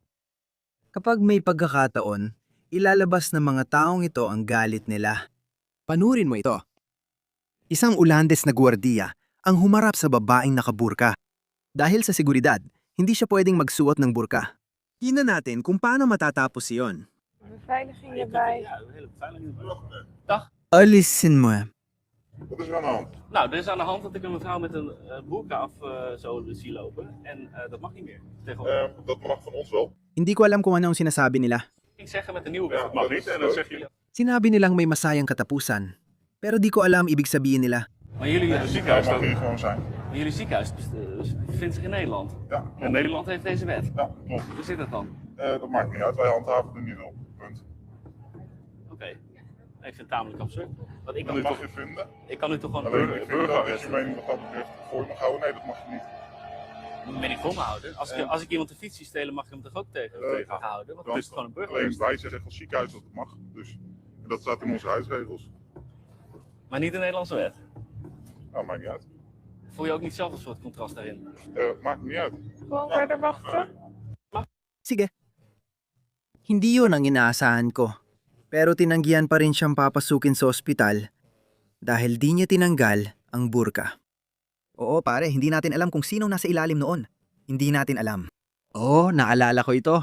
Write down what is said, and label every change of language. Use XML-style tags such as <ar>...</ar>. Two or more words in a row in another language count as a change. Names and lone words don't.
<tl>Kapag may pagkakataon, ilalabas ng mga taong ito ang galit nila. Panurin mo ito. Isang Ulandes na gwardiya ang humarap sa babaeng nakaburka. Dahil sa seguridad, hindi siya pwedeng magsuot ng burka. Tingnan natin kung paano matatapos iyon.</tl> <nl>Beveiliging erbij.</nl> <tl>Alisin mo.</tl> <nl>Wat is er aan de hand? Nou, er is aan de hand dat ik een mevrouw met een boerka af zo zie lopen. En dat mag niet meer. Tegenwoordig. Dat mag van ons wel.</nl> <tl>Hindi ko alam kung ano ang sinasabi nila.</tl> <nl>Ik zeg met de nieuwe wet, Ja, dat mag dat niet. is En dan zeg jullie,</nl> <tl>Sinabi nilang may masayang katapusan. Pero di ko alam ibig sabihin nila.</tl> <nl>maar jullie Het ziekenhuis, mag hier gewoon zijn. maar jullie ziekenhuis bevindt zich in Nederland. Ja, En Nederland heeft deze wet. ja klopt. Hoe zit dat dan? Dat maakt niet uit. Wij handhaven er niet op. Punt. Oké. Ik vind het tamelijk absurd. Want ik kan, Dat nu mag toch, je vinden. ik kan nu toch gewoon een Alleen ik vind dat je burgerarrest mening wat dat betreft voor je mag houden. Nee, dat mag je niet. ben ik voor me houden. Als ik iemand de fiets zie stelen, mag ik hem toch ook tegenhouden? Want het is gewoon een Alleen burgerarrest. wij zeggen als ziekenhuis dat het mag. Dus en dat staat in onze huisregels. Maar niet de Nederlandse wet. Nou, maakt niet uit. Voel je ook niet zelf een soort contrast daarin? Maakt niet uit. Gewoon verder wachten.</nl> <tl>Sige. Hindi yun ang inaasahan ko. Pero tinanggihan pa rin siyang papasukin sa ospital dahil di niya tinanggal ang burka. Oo pare, hindi natin alam kung sino nasa ilalim noon. Hindi natin alam. Oo, naalala ko ito.</tl>